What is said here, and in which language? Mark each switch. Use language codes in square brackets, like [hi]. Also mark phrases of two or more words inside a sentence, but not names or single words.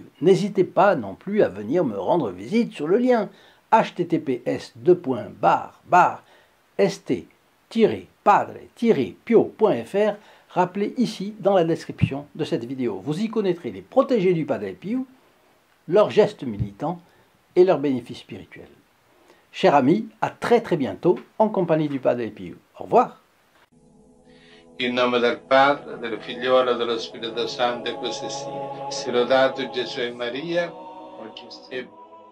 [fr] N'hésitez pas non plus à venir me rendre visite sur le lien https://st-padre-pio.fr rappelé ici dans la description de cette vidéo. Vous y connaîtrez les protégés du Padre Pio, leurs gestes militants et leurs bénéfices spirituels. Chers amis, à très bientôt en compagnie du Padre Pio. Au revoir. [it] In nome del Padre, del Figliolo e dello Spirito Santo, e così sia. Sia lodato Gesù e Maria, oggi e sempre.